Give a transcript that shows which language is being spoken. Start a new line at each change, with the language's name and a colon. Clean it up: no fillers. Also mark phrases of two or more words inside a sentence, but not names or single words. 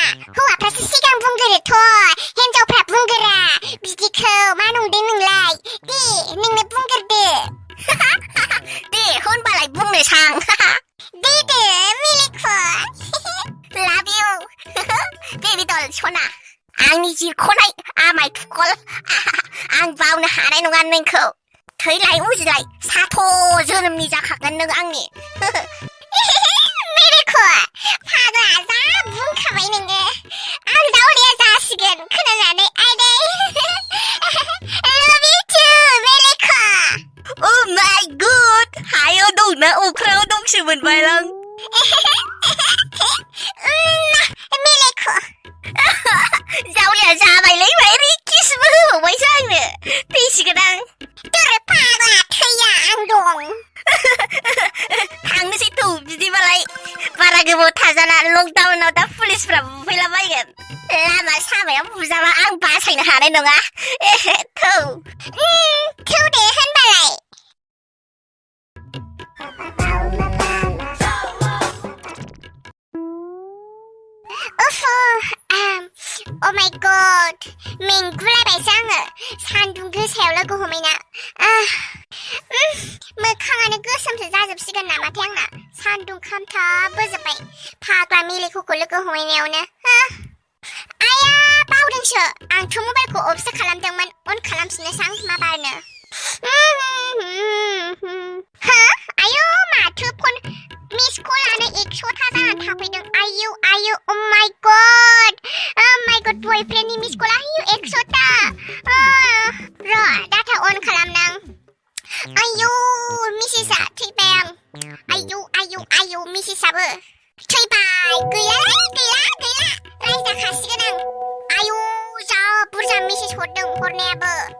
Bodo: हौवाफ्रासो सिगां बुंगोरोथ' हिन्जावफ्रा बुंगोरा बिदिखौ मा नंदों नोंलाय दे नोंनो बुंगोरदो दे होनबालाय बुंनो सां दे मेलेख'
English: love you baby doll
Bodo: सना आंनि जिरख'नाय आमाय थुखल आं बावनो हानाय नङा नोंखौ थैलाय उजिलाय साथ' जोनोमनि जाखागोन नों आंनि मेलेख' फाग्ला जा बुंखाबाय नोङो आं जावलिया जासिगोन खोनानानै आइदै
English: love you too
Bodo: मेलेख'
English: oh my god
Bodo: हायाव दंना अख्राङाव दंसो मोनबायलां मेलेख' जावलिया जाबायलै माइरि किसबो होबावबायसो आंनो थैसिगोन आं दर फाग्ला थैया आं दं थांनोसै थौ बिदिबालाय बारा गोबाव थाजाना लकडाउनाव दा पुलिसफ्रा बुफैलाबायगोन लामा सामायाव बुजाबा आं बासायनो हानाय नङा थौ दे होनबालाय
English: oh my god
Bodo: मेंगुलायबायसो आङो सान्दुं गोसायाव लोगो हमैना मोखाङानो गोसोमसो जाजोबसिगोन नामाथाय आंना सान्दुं खामथाबबोजोब्बाय फाग्ला मेलेख'खौ लोगो हमैनायावनो आया बावदोंसो आंथ' मबाइलखौ अफसो खालामदोंमोन अन खालामफिननोसां माबारनो आयौ माथो फन मिस कलानो 100था जानानै थाफैदों आयौ
English: oh my god
Bodo: बयफ्रेन्डनि मिस कला आयौ 100था र' डाटा अन खालामनां आयौ मिसेसआ थैबाय आं आयौ मिसेसआबो थैबाय गैला रायजाखासिगोन आं आयौ जा बुरजा मेसेज हरदों हरनायाबो